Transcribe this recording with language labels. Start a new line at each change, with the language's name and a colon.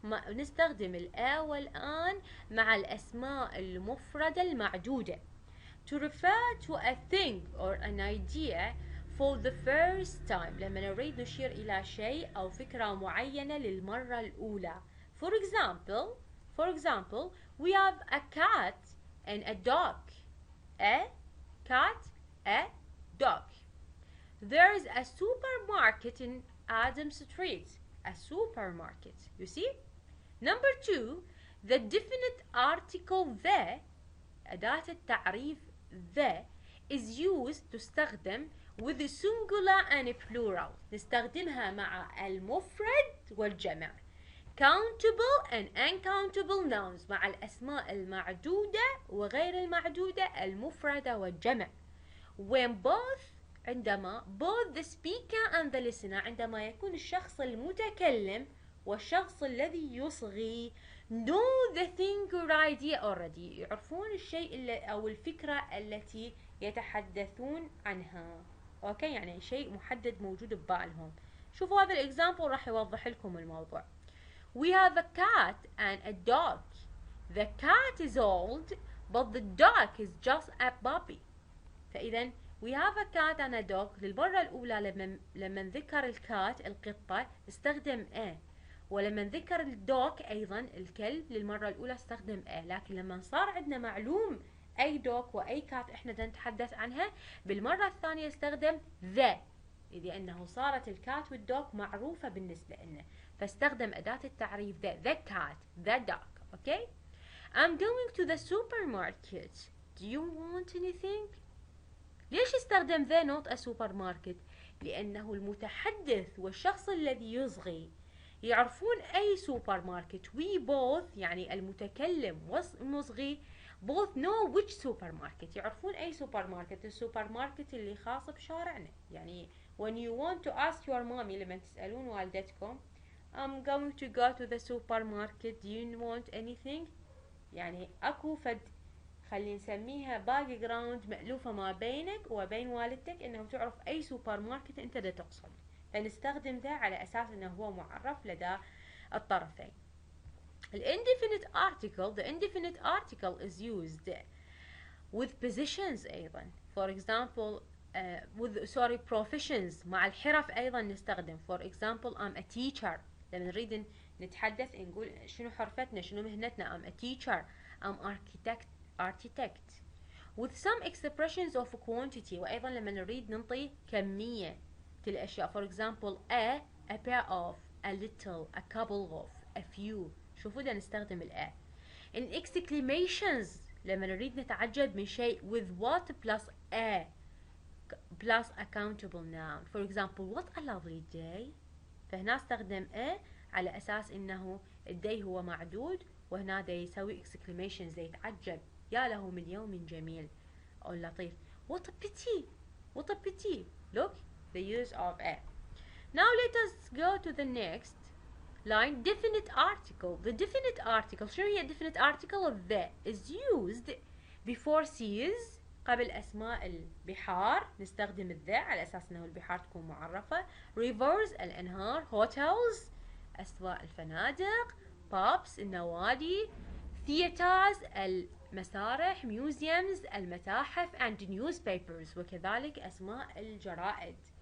Arabic: نستخدم الآ والآن مع الأسماء المفردة المعدودة
English: to refer to a thing or an idea for the first time
Arabic: لما نريد نشير إلى شيء أو فكرة معينة للمرة الأولى.
English: For example, we have a cat and a dog. A cat, a dog. There is a supermarket in Adam Street. A supermarket. You see? Number 2, the definite article the
Arabic: أداة التعريف
English: the is used تستخدم with the singular and plural.
Arabic: نستخدمها مع المفرد والجمع.
English: Countable and uncountable nouns
Arabic: مع الأسماء المعدودة وغير المعدودة المفردة والجمع. When عندما
English: both the speaker and the listener
Arabic: عندما يكون الشخص المتكلم والشخص الذي يصغي
English: know the thing or idea already
Arabic: يعرفون الشيء أو الفكرة التي يتحدثون عنها. اوكي يعني شيء محدد موجود ببالهم. شوفوا هذا الإكزامبل راح يوضح لكم الموضوع.
English: We have a cat and a dog. The cat is old but the dog is just a puppy.
Arabic: فإذا
English: we have a cat and a dog
Arabic: للمرة الأولى لما ذكر الكات القطة استخدم a، ولما ذكر الدوك أيضا الكلب للمرة الأولى استخدم a، لكن لما صار عندنا معلوم أي دوك وأي كات إحنا نتحدث عنها بالمرة الثانية استخدم the، لأنه صارت الكات والدوك معروفة بالنسبة لنا فاستخدم أداة التعريف
English: the cat, the dog. Okay? I'm going to the supermarket. Do you want anything?
Arabic: ليش استخدم the
English: not a supermarket؟
Arabic: لأنه المتحدث والشخص الذي يصغي يعرفون أي سوبر ماركت.
English: We both
Arabic: يعني المتكلم والمصغي
English: both know which supermarket
Arabic: يعرفون أي سوبر ماركت. السوبر ماركت اللي خاص بشارعنا. يعني
English: when you want to ask your mommy
Arabic: لما تسألون والدتكم
English: I'm going to go to the supermarket. Do you want anything؟
Arabic: يعني أكو فد خلي نسميها باك جراوند مألوفة ما بينك وبين والدتك انه تعرف اي سوبر ماركت انت دا تقصد، فنستخدم ذا على اساس انه هو معرف لدى الطرفين.
English: الindefinite article, the indefinite article is used with positions ايضا. For example with professions
Arabic: مع الحرف ايضا نستخدم.
English: For example I'm a teacher.
Arabic: لما نريد نتحدث نقول شنو حرفتنا شنو مهنتنا.
English: I'm a teacher. I'm architect with some expressions of quantity.
Arabic: وأيضا لما نريد ننطي كمية الأشياء.
English: For example a pair of, a little, a couple of, a few.
Arabic: شوفوا دا نستخدم ال a.
English: in exclamations
Arabic: لما نريد نتعجب من شيء
English: with what plus a plus a countable noun. For example what a lovely day.
Arabic: فهنا استخدم a على أساس إنه الدي هو معدود وهنا دا يسوي exclamations دا يتعجب يا له من يوم جميل أو لطيف.
English: What a pity. What a pity. Look the use of a. Now let us go to the next line. Definite article. The definite article
Arabic: شنو هي
English: definite article of the is used before seas
Arabic: قبل أسماء البحار نستخدم الذا على أساس أنه البحار تكون معرفة.
English: rivers الأنهار.
Arabic: hotels أسواق الفنادق. pubs النوادي. theaters المسارح. museums المتاحف and newspapers وكذلك أسماء الجرائد.